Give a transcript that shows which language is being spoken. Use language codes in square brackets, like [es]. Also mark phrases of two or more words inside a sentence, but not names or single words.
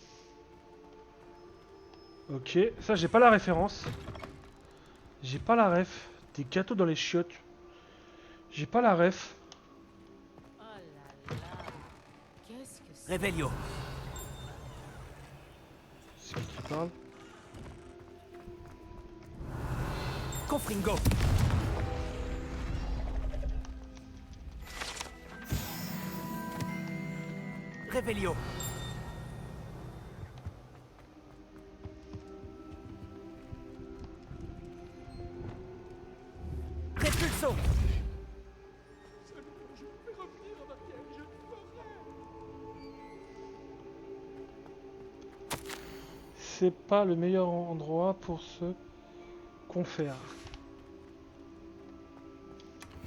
[fr] Ok, ça j'ai pas la référence. J'ai pas la ref. Des gâteaux dans les chiottes. J'ai pas la ref. Oh là là. Qu'est-ce que c'est? Revelio. C'est qui parle? Confringo. Revelio. Repulso. C'est pas le meilleur endroit pour se confère.